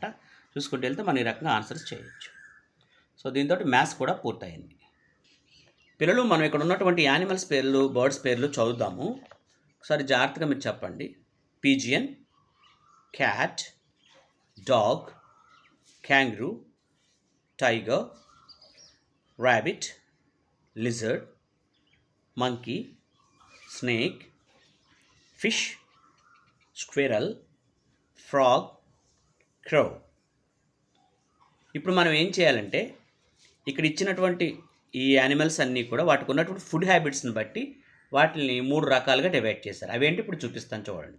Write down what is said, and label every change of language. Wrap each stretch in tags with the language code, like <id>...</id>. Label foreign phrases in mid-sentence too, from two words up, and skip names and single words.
<te>చూసుకుంటూ వెళ్తే మనం ఈ రకంగా ఆన్సర్స్ చేయొచ్చు. సో దీంతో మ్యాథ్స్ కూడా పూర్తయింది. పిల్లలు, మనం ఇక్కడ ఉన్నటువంటి యానిమల్స్ పేర్లు, బర్డ్స్ పేర్లు చదువుదాము. ఒకసారి జాగ్రత్తగా మీరు చెప్పండి.</te> <en>pigeon, cat, dog, kangaroo, tiger, rabbit, lizard, monkey, snake, fish, squirrel, frog, crow.</en> <te>ఇప్పుడు మనం ఏం చేయాలంటే ఇక్కడ ఇచ్చినటువంటి ఈ యానిమల్స్ అన్నీ కూడా వాటికి ఉన్నటువంటి</te> <en>food habits</en> <te>బట్టి వాటిని 3 రకాలుగా డివైడ్ చేశారు. అవేంటి ఇప్పుడు చూపిస్తాను చూడండి.</te>